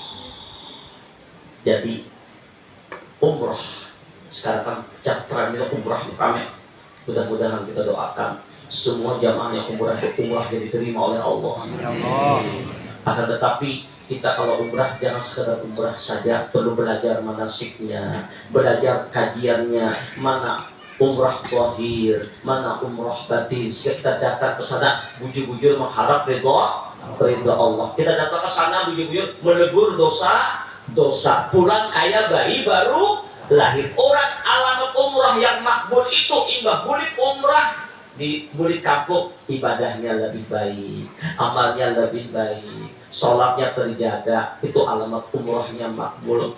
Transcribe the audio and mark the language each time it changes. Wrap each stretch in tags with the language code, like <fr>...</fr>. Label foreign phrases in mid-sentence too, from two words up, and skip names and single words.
<id>Jadi umrah sekarang kan terakhir umrah kami. Mudah-mudahan kita doakan semua jamaah yang umrah jadi diterima oleh Allah. Akan tetapi kita kalau umrah jangan sekedar umrah saja, perlu belajar manasiknya, belajar kajiannya, mana umrah zahir, mana umrah batin. Sehingga kita datang ke sana bujur-bujur mengharap ridha Allah. Kita datang ke sana bujur-bujur melebur dosa, pulang kaya bayi baru lahir. Orang alamat umrah yang makbul itu imbah bulik umrah di bulik kampung, ibadahnya lebih baik, amalnya lebih baik, sholatnya terjaga, itu alamat umrahnya makbul.</id>